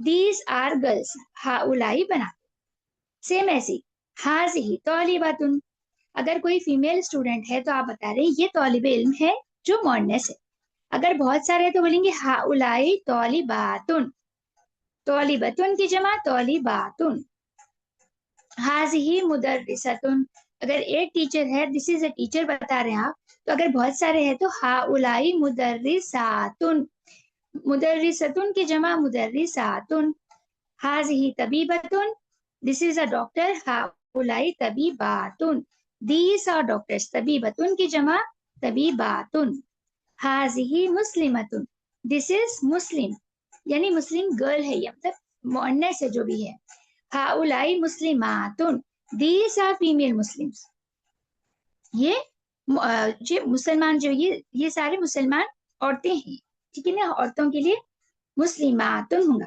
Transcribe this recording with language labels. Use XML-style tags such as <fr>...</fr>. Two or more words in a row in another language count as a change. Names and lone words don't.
<en>These are girls,</en> <ar>هؤلاء بنا.</ar> <hi>सेम ऐसी,</hi> <ar>هذه طالبات,</ar> <hi>अगर कोई</hi> <en>female student</en> <hi>है तो आप बता रहे हैं ये तौलिब इल्म है जो मौनस है। अगर बहुत सारे हैं तो बोलेंगे</hi> <ar>هؤلاء طالبات,</ar> <hi>तौलिबतुन की जमा तौलिबातुन।</hi> <ar>هذه مدرسة,</ar> <hi>अगर एक टीचर है,</hi> <en>This is a teacher</en> <hi>बता रहे हैं आप, तो अगर बहुत सारे हैं तो</hi> <ar>هؤلاء مدرسات,</ar> <hi>मुदर्रिसतुन की जमा मुदर्रिसातुन।</hi> <ar>هذه طبيبة,</ar> <en>This is a doctor,</en> <ar>هؤلاء طبيبات,</ar> <en>These are doctors,</en> <hi>तबीबतुन की जमा तबीबातुन।</hi> <ar>هذه مسلمة,</ar> <en>This is Muslim,</en> <hi>यानी</hi> <en>Muslim girl</en> <hi>है, ये मतलब मुअन्नस है जो भी है।</hi> <ar>هؤلاء مسلمات,</ar> <en>These are female Muslims,</en> <hi>ये जो मुसलमान जो ये सारे मुसलमान औरतें हैं, ठीक है ना, औरतों के लिए मुस्लिमातुन होगा।</hi>